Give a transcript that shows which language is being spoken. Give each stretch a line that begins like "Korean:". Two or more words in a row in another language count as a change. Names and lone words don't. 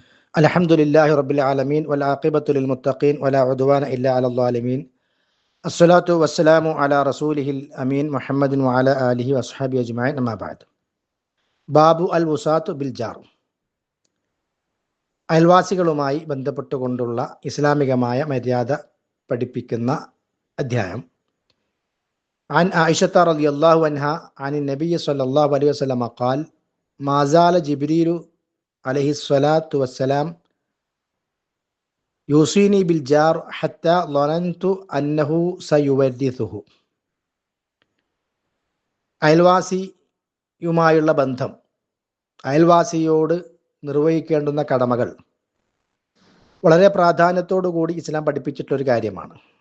Arabic: الحمد لله رب العالمين والعاقبة للمتقين ولا عدوان إلا على الظالمين الصلاة والسلام على رسوله الأمين محمد وعلى آله وصحبه أجمعين أما بعد. باب الوصاة بالجار.
Malayalam: അയൽവാസികളുമായി ബന്ധപ്പെട്ടുകൊണ്ടുള്ള ഇസ്ലാമികമായ മര്യാദ പഠിപ്പിക്കുന്ന അധ്യായം.
Arabic: عن عائشة رضي الله عنها عن النبي صلى الله عليه وسلم قال ما زال جبريل عليه الصلاة والسلام يوصيني بالجار حتى ظننت أنه سيورثه.
Malayalam: അയൽവാസിയുമായുള്ള ബന്ധം, അയൽവാസിയോട് നിർവഹിക്കേണ്ടുന്ന കടമകൾ വളരെ പ്രാധാന്യത്തോടു കൂടി ഇസ്ലാം പഠിപ്പിച്ചിട്ടുള്ളൊരു കാര്യമാണ്.